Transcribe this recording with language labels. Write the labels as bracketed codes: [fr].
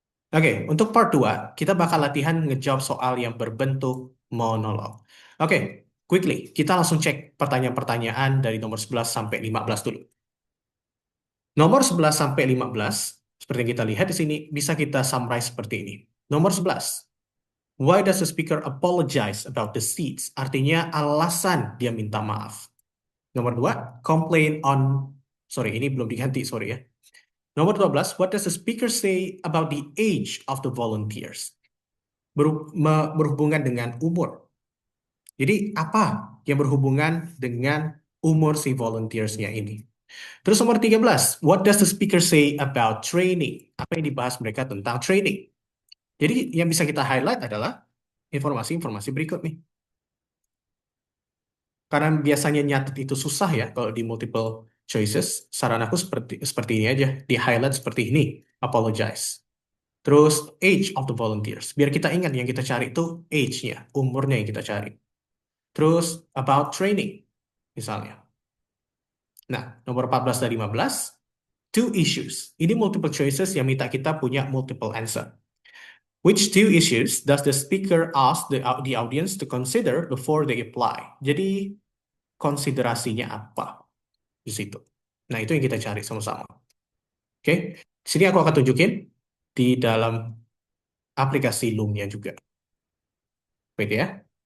[id] Oke, untuk part 2, kita bakal latihan ngejawab soal yang berbentuk monolog. Oke, quickly, kita langsung cek pertanyaan-pertanyaan dari nomor 11 sampai 15 dulu. Nomor 11 sampai 15, seperti yang kita lihat di sini, bisa kita summarize seperti ini. [en] Nomor 11, why does the speaker apologize about the seats? [id] Artinya alasan dia minta maaf. Nomor 2, complain on, sorry ini belum diganti, sorry ya. [en] Nomor 12, what does the speaker say about the age of the volunteers? [id] Berhubungan dengan umur. Jadi apa yang berhubungan dengan umur si volunteers-nya ini? [en] Terus nomor 13, what does the speaker say about training? [id] Apa yang dibahas mereka tentang training? Jadi yang bisa kita highlight adalah informasi-informasi berikut nih. Karena biasanya nyatet itu susah ya kalau di multiple choices, saran aku seperti ini aja, di highlight seperti ini, apologize. Terus [en] age of the volunteers, [id] biar kita ingat yang kita cari itu age-nya, umurnya yang kita cari. Terus about training, misalnya. Nah, nomor 14 dan 15, two issues. Ini multiple choices yang minta kita punya multiple answer. [en] Which two issues does the speaker ask the audience to consider before they apply? [id] Jadi konsiderasinya apa di situ. Nah, itu yang kita cari sama-sama. Oke, sini aku akan tunjukin di dalam aplikasi Loom-nya juga. Wait ya.